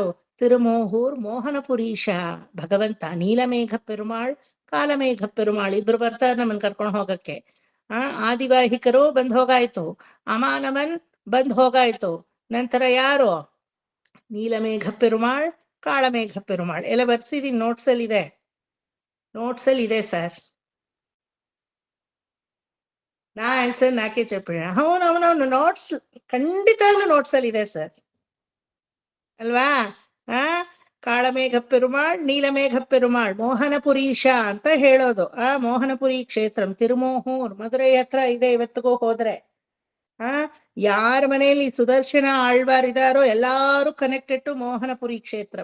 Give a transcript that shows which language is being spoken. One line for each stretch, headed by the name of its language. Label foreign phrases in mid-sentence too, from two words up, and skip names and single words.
Kannada: ತಿರುಮೋಹೂರ್ ಮೋಹನಪುರೀಶ ಭಗವಂತ, ನೀಲಮೇಘ ಪೆರುಮಾಳ್, ಕಾಲಮೇಘ ಪೆರುಮಾಳ್ ಇಬ್ರು ಬರ್ತಾರೆ ನಮ್ಮನ್ ಕರ್ಕೊಂಡು ಹೋಗಕ್ಕೆ. ಆದಿವಾಹಿಕರು ಬಂದ್ ಹೋಗಾಯ್ತು, ಅಮಾನವನ್ ಬಂದ್ ಹೋಗಾಯ್ತು. ನಂತರ ಯಾರು? ನೀಲಮೇಘ ಪೆರುಮಾಳ್, ಕಾಳಮೇಘ ಪೆರುಮಾಳ್. ಎಲ್ಲ ಬರ್ಸಿದೀನಿ, ನೋಟ್ಸ್ ಅಲ್ಲಿ ಇದೆ ಸರ್.
Telugu: నా ఆన్సర్ నాకే చెప్పాడు. అవునవునవును, నోట్స్ ఖండితంగా
Kannada: ನೋಟ್ಸ್ ಅಲ್ಲಿ ಇದೆ ಸರ್, ಅಲ್ವಾ? ಕಾಳಮೇಘ ಪೆರುಮಾಳ್, ನೀಲಮೇಘ ಪೆರುಮಾಳ್, ಮೋಹನಪುರೀಶ ಅಂತ ಹೇಳೋದು. ಮೋಹನಪುರಿ ಕ್ಷೇತ್ರಂ ತಿರುಮೋಹೂರ್ ಮಧುರೈ ಹತ್ರ ಇದೆ. ಇವತ್ತಿಗೂ ಹೋದ್ರೆ ಯಾರ ಮನೆಯಲ್ಲಿ ಸುದರ್ಶನ ಆಳ್ವಾರ್ ಇದಾರೋ ಎಲ್ಲಾರು
English: connected to
Kannada: ಮೋಹನಪುರಿ ಕ್ಷೇತ್ರ.